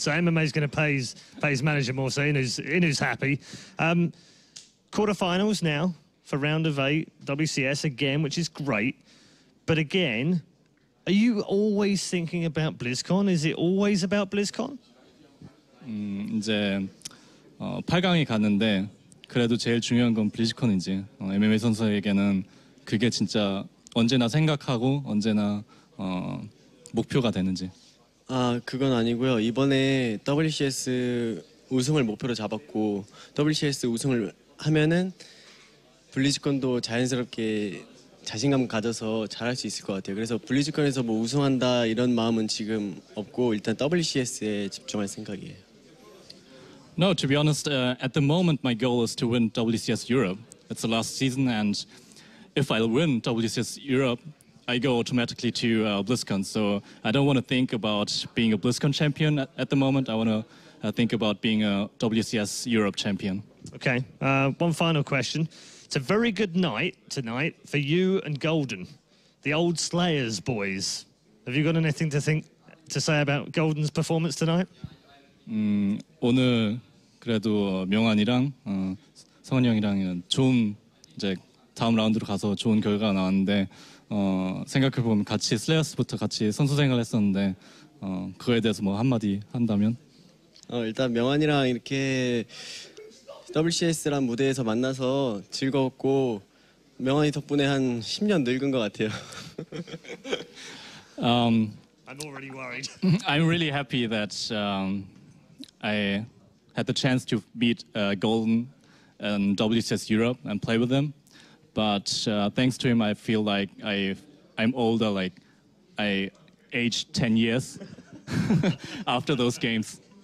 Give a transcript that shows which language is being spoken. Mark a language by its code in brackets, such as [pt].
[en] So MMA's going to pay his manager more. So Inu's happy. Quarterfinals now for round of 8, WCS again, which is great. But again, are you always thinking about BlizzCon? Is it always about BlizzCon? [ko] 이제 8강에 갔는데 그래도 제일 중요한 건 블리즈컨이지. MMA 선수에게는 그게 진짜 언제나 생각하고 언제나 목표가 되는지. 그건 아니고요. 이번에 WCS 우승을 목표로 잡았고 WCS 우승을 하면은 블리즈컨도 자연스럽게 자신감 가져서 잘할 수 있을 것 같아요. 그래서 블리즈컨에서 뭐 우승한다 이런 마음은 지금 없고 일단 WCS에 집중할 생각이에요. [en] No, to be honest, at the moment my goal is to win WCS Europe. It's the last season, and if I win WCS Europe, I go automatically to BlizzCon. So I don't want to think about being a BlizzCon champion at the moment. I want to think about being a WCS Europe champion. Okay, one final question. It's a very good night tonight for you and Golden, the old Slayers boys. Have you got anything to say about Golden's performance tonight? [ko] 오늘 그래도 명환이랑 성원이 형이랑 좋은 이제 다음 라운드로 가서 좋은 결과가 나왔는데 생각해 보면 같이 슬레이어스부터 같이 선수 생활을 했었는데 그거에 대해서 뭐 한마디 한다면? 일단 명환이랑 이렇게 WCS란 무대에서 만나서 즐거웠고 명환이 덕분에 한 10년 늙은 것 같아요. [en] I'm already worried. I'm really happy that I had the chance to meet Golden in WCS Europe and play with him. But thanks to him, I feel like I'm older, like I aged 10 years after those games.